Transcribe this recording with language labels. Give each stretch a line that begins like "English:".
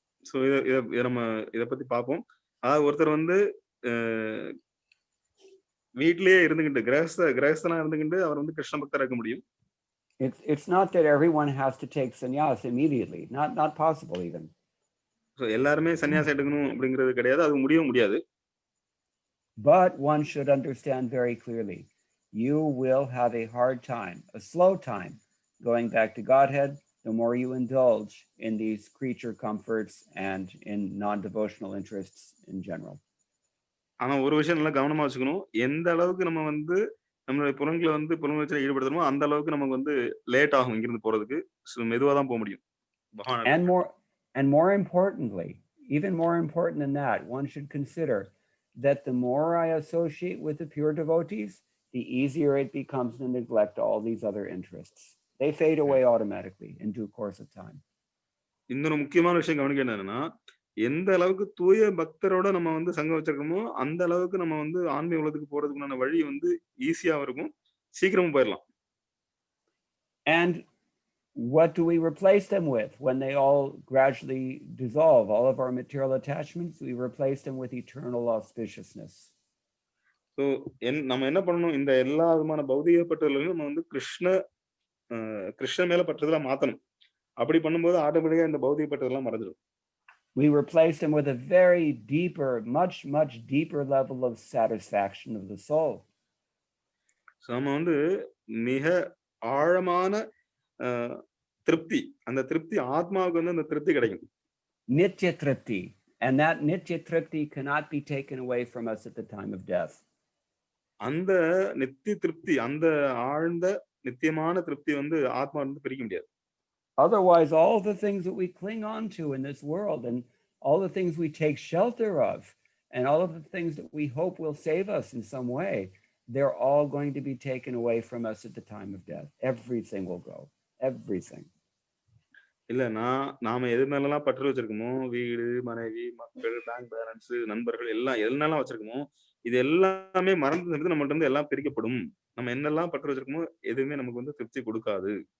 Tamil: So நம்ம இத பத்தி பார்ப்போம். ஒருத்தர் வந்து வீட்டிலேயே இருந்துகிட்டு கிரகஸ்தனா இருந்துகிட்டு அவர் வந்து கிருஷ்ண பக்தரா இருக்க முடியும்.
English: It's not that everyone has to take sannyas immediately. Not possible even.
Tamil: So எல்லாரும் சன்னியாசம் எடுக்கணும் அப்படிங்கிறது கிடையாது, அது முடியாது.
English: But one should understand very clearly, you will have a hard time, a slow time, going back to Godhead, the more you indulge in these creature comforts and in non-devotional interests in general.
Tamil: ஆனா ஒரு விஷயம் நல்லா கவனமா வச்சுக்கணும், எந்த அளவுக்கு நம்ம வந்து நம்மளுடைய புலன்களை வந்து புலனுணர்ச்சியில ஈடுபடுத்தணுமோ அந்த அளவுக்கு நமக்கு வந்து லேட் ஆகும் இங்கிருந்து போறதுக்கு. மெதுவா தான் போக முடியும்.
English: And more importantly, even more important than that, one should consider that the more I associate with the pure devotees, the easier it becomes to neglect all these other interests. They fade away automatically in due course of time.
Tamil: இன்னொரு முக்கியமான விஷயம் கவனிக்க என்னன்னா, எந்த அளவுக்கு தூய பக்தரோட நம்ம வந்து சங்கம் வச்சிருக்கோமோ அந்த அளவுக்கு நம்ம வந்து ஆன்மீக உலகத்துக்கு போறதுக்குண்டான வழி வந்து ஈஸியா இருக்கும், சீக்கிரமும் போயிடலாம்.
English: And what do we replace them with when they all gradually dissolve? All of our material attachments, we replace them with eternal auspiciousness.
Tamil: So நம்ம என்ன பண்ணணும், இந்த எல்லா விதமான பௌதிக பற்றுதலையும் நம்ம வந்து கிருஷ்ண மேல பற்றுதலா மாத்தணும். அப்படி பண்ணும்போது ஆட்டோமேட்டிக்கா இந்த பௌதிக பற்றுதலாம் மறைஞ்சிடும்.
English: We replace them with a very deeper, much deeper level of satisfaction of the soul.
Tamil: So நம்ம வந்து மிக ஆழமான திருப்தி, அந்த திருப்தி ஆத்மாவுக்கு வந்து அந்த திருப்தி கிடைக்கும்.
English: Nitya tripti, and that nitya tripti cannot be taken away from us at the time of death.
Tamil: அந்த நித்திய திருப்தி, அந்த ஆழ்ந்த நித்தியமான திருப்தி வந்து ஆத்மா வந்து பிரிக்க முடியாது.
English: Otherwise, all the things that we cling on to in this world, and all the things we take shelter of, and all of the things that we hope will save us in some way, they're all going to be taken away from us at the time of death. Everything will go. Everything.
Tamil: இல்ல நாம எது மேலாம் பற்று வச்சிருக்கோமோ, வீடு, மனைவி, மக்கள், bank balance, நண்பர்கள் எல்லாம் எதுனால வச்சிருக்கோமோ இது எல்லாமே மறந்து நம்மள்ட்ட இருந்து எல்லாம் பிரிக்கப்படும். நம்ம என்னெல்லாம் பற்று வச்சிருக்கோமோ எதுவுமே நமக்கு வந்து திருப்தி கொடுக்காது.